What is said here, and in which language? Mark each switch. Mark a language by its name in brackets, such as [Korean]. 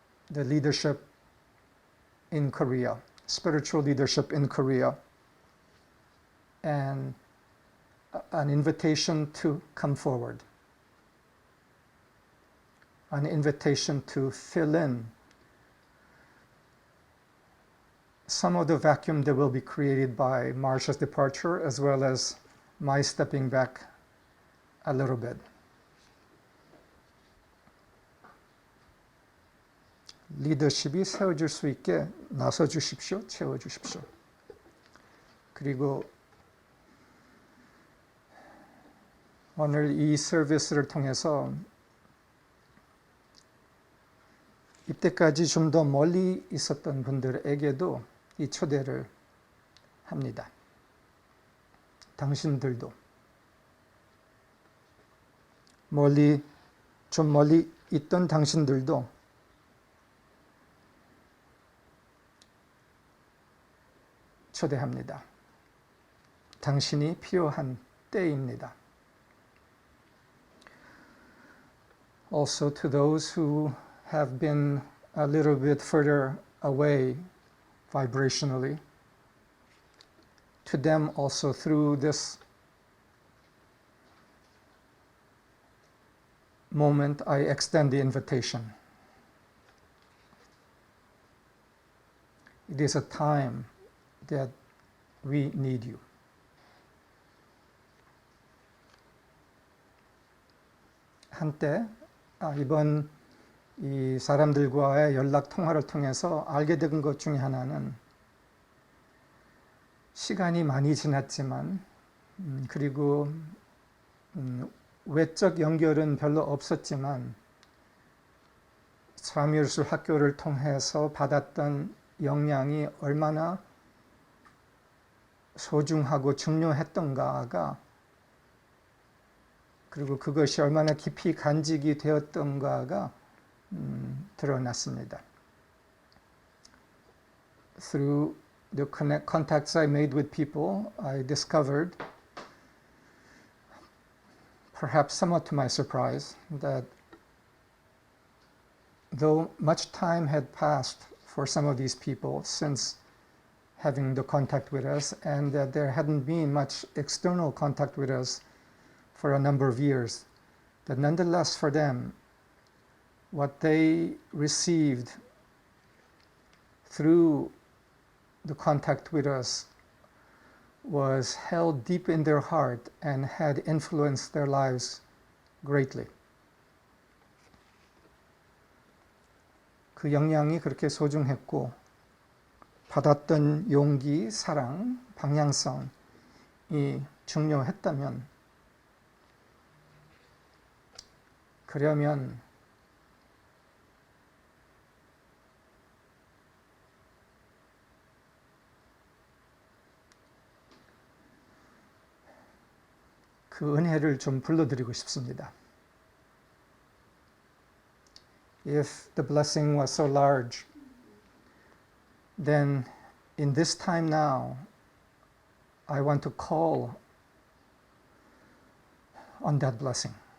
[English] the leadership in Korea, spiritual leadership in Korea, and an invitation to come forward, an invitation to fill in some of the vacuum that will be created by Marsha's departure, as well as my stepping back a little bit. [Korean] 리더십이 세워질 수 있게 나서 주십시오. 채워 주십시오. 그리고 오늘 이 서비스를 통해서 이때까지 좀 더 멀리 있었던 분들에게도 이 초대를 합니다. 당신들도 좀 멀리 있던 당신들도 초대합니다. 당신이 필요한 때입니다. [English] Also to those who have been a little bit further away vibrationally, to them also through this moment I extend the invitation. It is a time that we need you. [Korean] 한때 이번 이 사람들과의 연락 통화를 통해서 알게 된 것 중에 하나는 시간이 많이 지났지만 그리고 외적 연결은 별로 없었지만 삶의예술학교를 통해서 받았던 영향이 얼마나 소중하고 중요했던가가 그리고 그것이 얼마나 깊이 간직이 되었던가가 드러났습니다. [English] Through the contacts I made with people, I discovered, perhaps somewhat to my surprise, that though much time had passed for some of these people since having the contact with us, and that there hadn't been much external contact with us for a number of years, that nonetheless for them, what they received through the contact with us was held deep in their heart and had influenced their lives greatly. [Korean] 그 영향이 그렇게 소중했고 받았던 용기, 사랑, 방향성이 중요했다면 그러면 그 은혜를 좀 불러드리고 싶습니다. [English] If the blessing was so large, then in this time now, I want to call on that blessing.